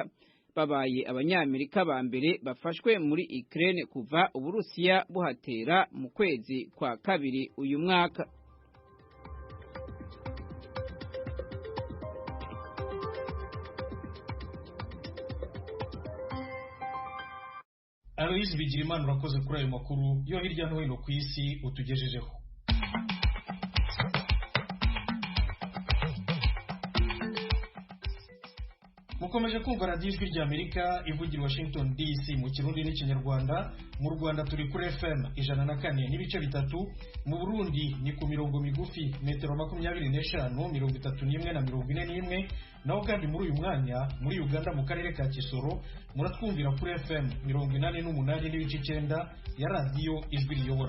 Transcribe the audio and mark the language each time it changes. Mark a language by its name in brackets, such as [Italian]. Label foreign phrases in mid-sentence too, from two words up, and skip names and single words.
[Kinyarwanda] Babaye abanyamerika ba mbere bafashwe muri Ukraine kuva Uburusiya buhatera mu kwezi kwa kabiri uyu mwaka. Aloise Bigirimana urakoze kuri ayo makuru yo hirya no hino ku isi utugejejeho. Mukomeje kumva radiyo ijwi rya Amerika ivugira Washington DC mu Kirundi n'Ikinyarwanda. Mu Rwanda turi kuri FM 104.3, mu Burundi ni ku mirongo migufi metero 25, 31 na 41, naho kandi muri uyu mwanya muri Uganda mu karere ka Kisoro muratwumvira kuri FM 88.9 ya radiyo ijwi riyobora.